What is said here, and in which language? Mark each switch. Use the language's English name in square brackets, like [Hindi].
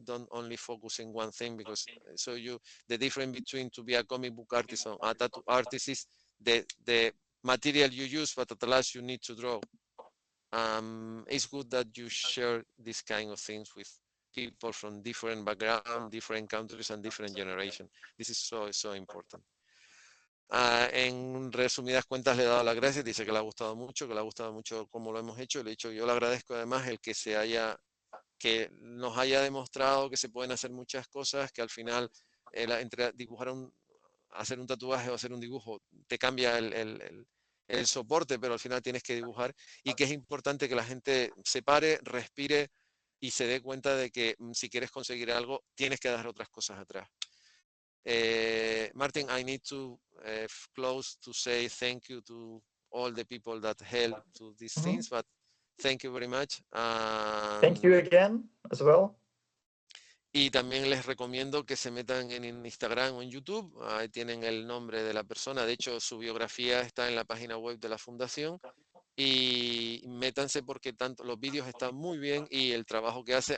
[English] Don't only focus in one thing, because the difference between to be a comic book artist or a tattoo artist is the material you use, but at the last you need to draw. It's good that you share these kind of things with people from different background, different countries, and different generation. This is so important. [Spanish] En resumidas cuentas, le he dado las gracias, dice que le ha gustado mucho, cómo lo hemos hecho. Le he dicho, yo le agradezco además el que nos haya demostrado que se pueden hacer muchas cosas, que al final entre hacer un tatuaje o hacer un dibujo te cambia el soporte, pero al final tienes que dibujar, y que es importante que la gente se pare, respire y se dé cuenta de que si quieres conseguir algo, tienes que dar otras cosas atrás. [English] Martin, I need to close to say thank you to all the people that help to these Mhm. things, but thank you very much. Thank you again as well. [Spanish] Y también les recomiendo que se metan en Instagram o en YouTube. Ahí tienen el nombre de la persona. De hecho, su biografía está en la página web de la fundación. Y métanse porque tanto los vídeos están muy bien y el trabajo que hace.